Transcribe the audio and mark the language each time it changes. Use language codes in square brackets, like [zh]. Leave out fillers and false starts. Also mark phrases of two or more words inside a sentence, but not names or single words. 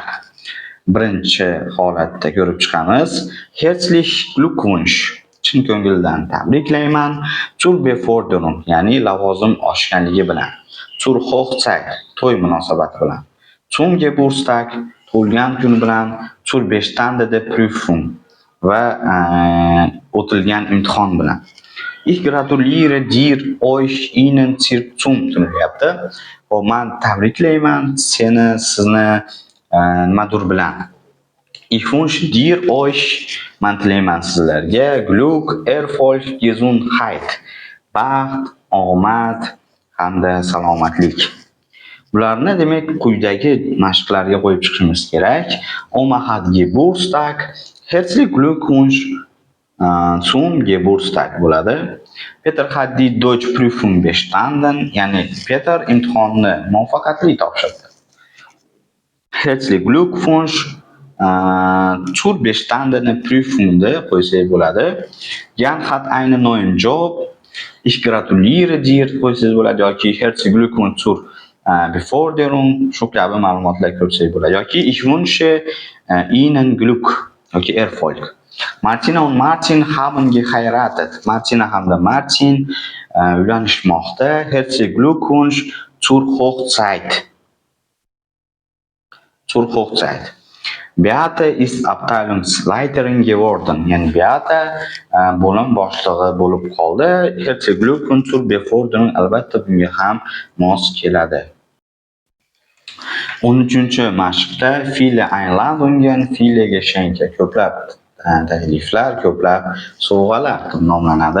[uz] Birinchi holatda ko'rib chiqamiz. [de] Herzlich Glückwunsch, [uz] chin ko'ngildan tabriklayman. [de] Zur Beförderung, [uz] ya'ni lavozim oshganligi bilan. [de] Zur Hochzeit, [uz] to'y munosabati bilan. [de] Zum Geburtstag, [uz] tug'ilgan kun bilan. [de] Zur bestandene Prüfung [uz] va o'tilgan imtihon bilan. [de] Ich gratuliere dir euch ihnen zum deyapti. [uz] Men tabriklayman sizni nimadir bilan. [de] Ich wünsche dir euch, [uz] men tilayman sizlarga [de] Glück, Erfolg, Gesundheit, [uz] baxt, omad hamda salomatlik. Bularni demak quyidagi mashqlarga qo'yib chiqishimiz kerak. [de] Oma hat Geburtstag, herzlich Glückwunsch zum Geburtstag bo'ladi. Peter hat die Deutsch Prüfung bestanden, [uz] ya'ni Peter imtihonni muvaffaqiyatli topshirdi. [de] Herzlich Glückwunsch zur bestandenen Prüfung [uz] qo'ysak bo'ladi. [de] Jan hat einen neuen Job. Ich gratuliere dir [uz] qo'ysak bo'ladi yoki [de] herzlich Glückwunsch zur Beförderung [uz] shu kabi ma'lumotlar ko'rsak bo'ladi yoki [de] ich wünsche ihnen Glück yoki Erfolg. Martina und Martin haben geheiratet. [uz] Martina hamda Martin uylanishmoqda. [de] Herzlich Glückwunsch zur Hochzeit. Zur Hochzeit. Beate ist Abteilungsleiterin geworden. [uz] Ya'ni Beate bo'lim boshlig'i bo'lib qoldi. [de] Herzlich Glückwunsch zur Beförderung, [uz] albatta bunga ham mos keladi. [de] 13-mashqda viele Einladungen, viele Geschenke, [uz] ko'plab takliflar, ko'plab sovg'alar nomlanadi.